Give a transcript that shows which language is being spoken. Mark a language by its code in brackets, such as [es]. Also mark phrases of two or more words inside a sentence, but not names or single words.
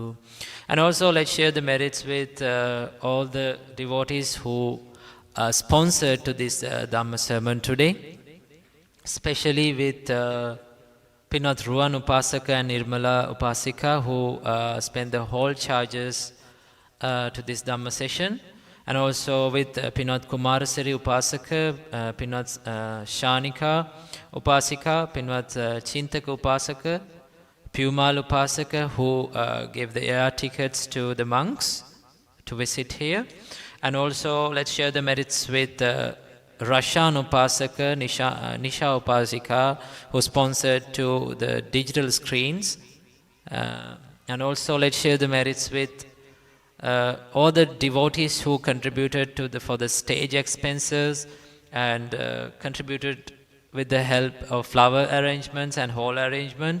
[en] And also let's share the merits with all the devotees who are sponsored to this Dhamma sermon today, especially with Pinot Ruan Upasaka and Nirmala Upasika, who spend the whole charges to this Dhamma session, and also with Pinot Kumarasari Upasaka, Pinot Shanika Upasika, Pinot Chintaka Upasaka, Pumal Upasaka, who gave the air tickets to the monks to visit here. And also let's share the merits with Rashan Upasaka, Nisha Upasika, who sponsored to the digital screens. And also let's share the merits with all the devotees who contributed for the stage expenses and contributed with the help of flower arrangements and hall arrangements.